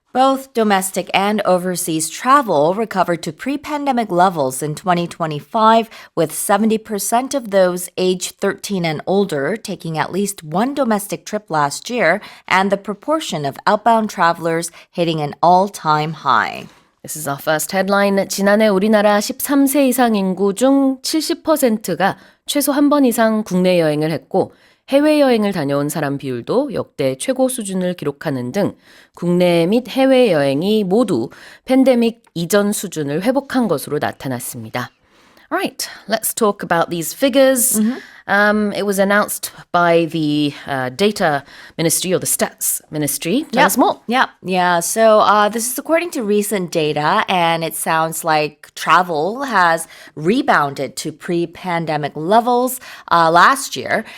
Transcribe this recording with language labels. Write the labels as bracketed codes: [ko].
[en] Both domestic and overseas travel recovered to pre-pandemic levels in 2025, with 70% of those aged 13 and older taking at least one domestic trip last year, and the proportion of outbound travelers hitting an all-time high. This is our first headline. [ko] 지난해 우리나라 13세 이상 인구 중 70%가 최소 한 번 이상 국내 여행을 했고 해외여행을 다녀온 사람 비율도 역대 최고 수준을 기록하는 등 국내 및 해외여행이 모두 팬데믹 이전 수준을 회복한 것으로 나타났습니다. [en] Alright, let's talk about these figures. It was announced by the data ministry or the stats ministry. Tell us more. Yeah. So this is according to recent data, and it sounds like travel has rebounded to pre-pandemic levels last year.